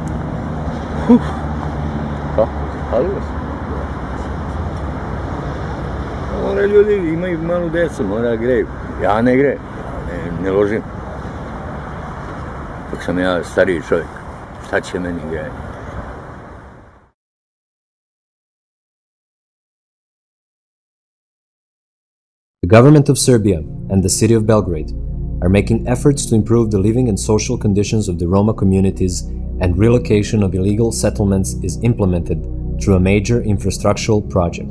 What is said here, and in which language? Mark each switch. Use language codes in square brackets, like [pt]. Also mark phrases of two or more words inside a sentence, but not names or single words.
[sr] Kako? Palilo se. Mora ljudi, imaju malu decu, mora greju. Ja ne grejem, ne ložim. Dok sam ja stariji čovjek, šta će meni grejati? [en] The government of Serbia and the city of Belgrade are making efforts to improve the living and social conditions of the Roma communities, and relocation of illegal settlements is implemented through a major infrastructural project.